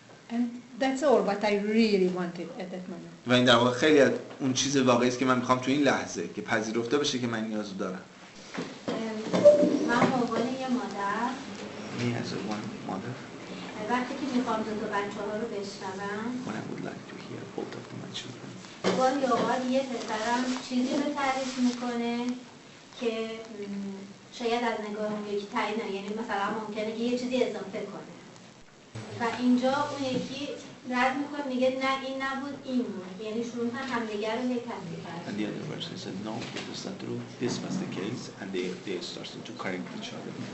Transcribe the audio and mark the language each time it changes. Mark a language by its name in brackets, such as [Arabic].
[English] And that's all what I really wanted at that moment. [Persian] و این در واقع خیلی از اون چیز واقعی است که من میخوام تو این لحظه که پذیرفته بشه که من نیاز دارم. من به عنوان یه مادر وقتی که میخوام دو تا بچه‌ها رو بشنوم گاهی اوقات یه پسرم چیزی رو تعریف میکنه که شاید از نگاه اون یکی تایید نه، یعنی مثلا ممکنه که یه چیزی اضافه کنه و اینجا اون یکی رد میکنه میگه نه این نبود این بود، یعنی شروع میکنن همدیگر رو هی تصحیح کردن. [English] And the other person said, no, it was not true. This was the case, and they started to correct each other.